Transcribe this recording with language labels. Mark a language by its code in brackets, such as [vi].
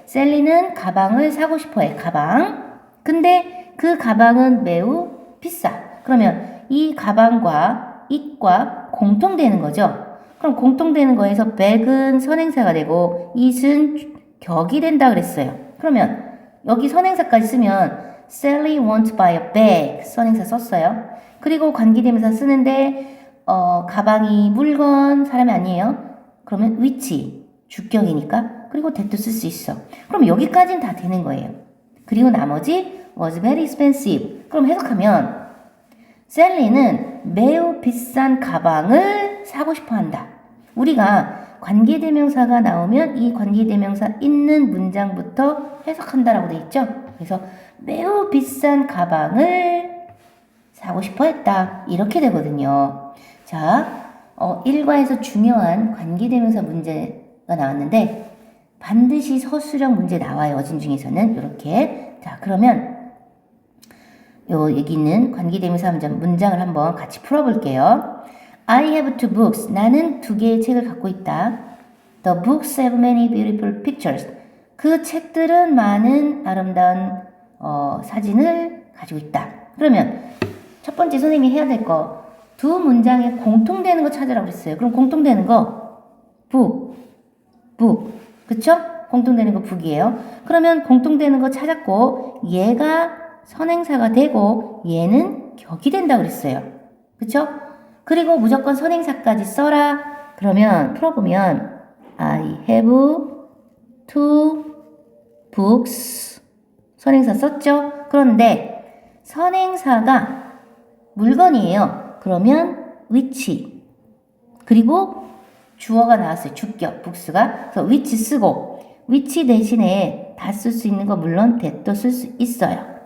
[ko] 셀리는 가방을 사고 싶어 해. 가방. 근데 그 가방은 매우 비싸. 그러면 이 가방과 it과 공통되는 거죠. 그럼 공통되는 거에서 bag은 선행사가 되고 it은 격이 된다 그랬어요. 그러면 여기 선행사까지 쓰면 [en] Sally won't buy a bag. [ko] 선행사 썼어요. 그리고 관계대명사 쓰는데 가방이 물건, 사람이 아니에요. 그러면 which, 주격이니까. 그리고 that도 쓸 수 있어. 그럼 여기까지는 다 되는 거예요. 그리고 나머지 [en] was very expensive. [ko] 그럼 해석하면 셀리는 매우 비싼 가방을 사고 싶어 한다. 우리가 관계대명사가 나오면 이 관계대명사 있는 문장부터 해석한다라고 돼 있죠. 그래서 매우 비싼 가방을 사고 싶어 했다. 이렇게 되거든요. 자, 일과에서 중요한 관계대명사 문제가 나왔는데 반드시 서술형 문제 나와요. 어진 중에서는 이렇게. 자, 그러면 여기 있는 관계대명사 문장을 한번 같이 풀어볼게요. [en] I have two books. [ko] 나는 두 개의 책을 갖고 있다. [en] The books have many beautiful pictures. [ko] 그 책들은 많은 아름다운 사진을 가지고 있다. 그러면 첫 번째 선생님이 해야 될 거 두 문장에 공통되는 거 찾으라고 그랬어요. 그럼 공통되는 거 book, 그쵸? 공통되는 거 book이에요. 그러면 공통되는 거 찾았고 얘가 선행사가 되고 얘는 격이 된다 그랬어요. 그쵸? 그리고 무조건 선행사까지 써라. 그러면 풀어보면 [en] I have two books. [ko] 선행사 썼죠? 그런데 선행사가 물건이에요. 그러면 which. 그리고 주어가 나왔어요. 주격, books가. 그래서 which 쓰고 which 대신에 다 쓸 수 있는 거 물론 that도 쓸 수 있어요.